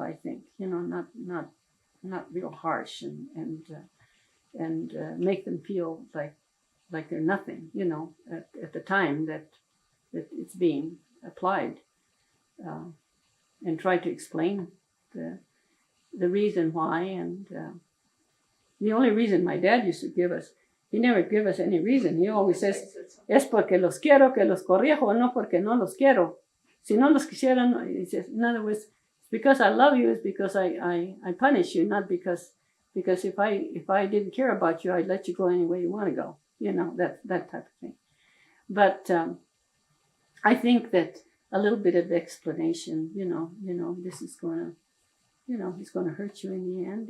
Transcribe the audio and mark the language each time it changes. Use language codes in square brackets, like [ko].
[en] I think, you know, not real harsh and make them feel like they're nothing, you know, at the time that it's being applied, and try to explain the reason why. And the only reason my dad used to give us, he never give us any reason. He always says, [es] es porque los quiero que los corrijo, no porque no los quiero. Si no los quisiera, no. [en] He says, in other words, it's because I love you, it's because I punish you, not because if I didn't care about you, I'd let you go any way you want to go. You know, that type of thing. But I think that a little bit of explanation, you know, this is going to, you know, it's going to hurt you in the end.